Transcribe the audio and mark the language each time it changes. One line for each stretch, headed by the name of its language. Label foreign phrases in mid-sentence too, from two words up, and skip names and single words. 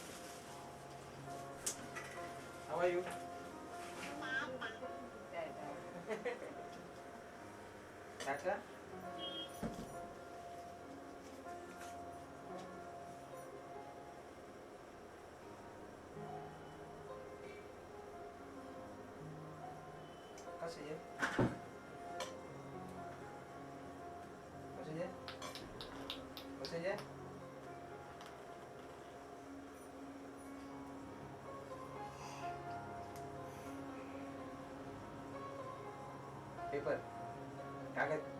English: How are you? Tata?
Vietnamese: Có gì vậy? Có gì vậy? Có gì vậy? Paper.
Hindi: कागज.